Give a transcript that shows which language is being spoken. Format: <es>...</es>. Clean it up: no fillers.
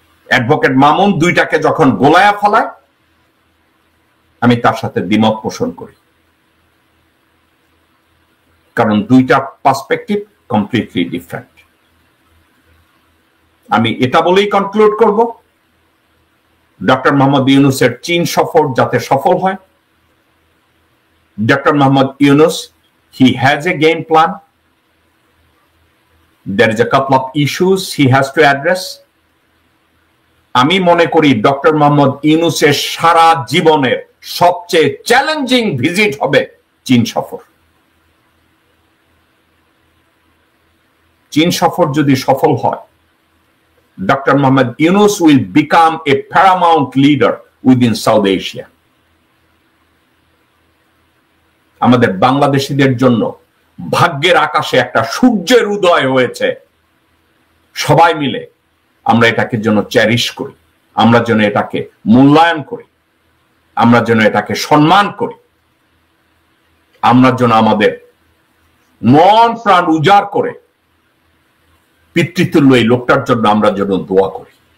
<bn>Advocate Mamun দুইটাকে যখন গোলায়া ফেলায় আমি তার সাথে দ্বিমত পোষণ করি, কারণ দুইটা পার্সপেক্টিভ কমপ্লিটলি ডিফারেন্ট। আমি এটা বলেই কনক্লুড করব, ডক্টর মোহাম্মদ ইউনূসের চীন সফর যাতে সফল হয়।</bn> <en>Doctor Mohammad Yunus, he has a game plan. There is a couple of issues he has to address.</en> <bn>আমি মনে করি ডক্টর মোহাম্মদ ইউনূসের সারা জীবনের সবচেয়ে চ্যালেঞ্জিং ভিজিট হবে চীন সফর। চীন সফর যদি সফল হয়, Dr.</bn> <en>Mohammed Yunus will become a paramount leader within South Asia.</en> <bn>আমাদের বাংলাদেশীদের জন্য ভাগ্যের আকাশে একটা সূর্যের উদয় হয়েছে। সবাই মিলে আমরা এটাকে যেন চ্যারিশ করি, আমরা যেন এটাকে মূল্যায়ন করি, আমরা যেন এটাকে সম্মান করি, আমরা যেন আমাদের মন প্রাণ উজাড় করে পিতৃতুল্য এই লোকটার জন্য আমরা যেন দোয়া করি।</bn>